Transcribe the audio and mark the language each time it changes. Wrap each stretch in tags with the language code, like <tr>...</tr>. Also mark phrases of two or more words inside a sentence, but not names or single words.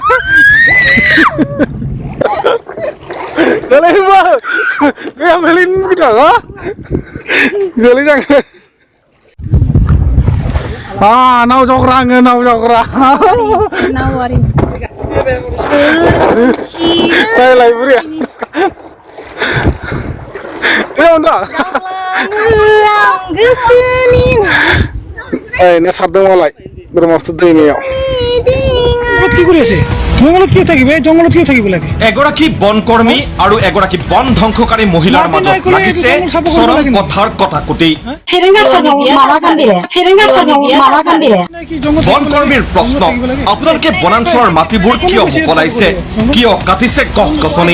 <brx>गोलैबा गैया गोलैनो लुगैदों गोलैजांसै नाव जावग्रा आङो नाव जावग्रा नायलाय बुरिया ना सारदों मालाय ब्रह्मपुत्र दैमायाव</brx> <as>কি কৰি আছে জঙ্গলত কি থাকিবে জঙ্গলত কি থাকিব লাগে এগৰাকী বনকৰ্মী আৰু এগৰাকী বন ধ্বংসকাৰী মহিলাৰ মাজত লাগিছে চৰম কথাৰ কটাকটি বনকৰ্মীৰ প্ৰশ্ন আপোনালোকে বনাঞ্চলৰ মাটিবোৰ কিয় মোকলাইছে কিয় কাটিছে গছ গছনি</as>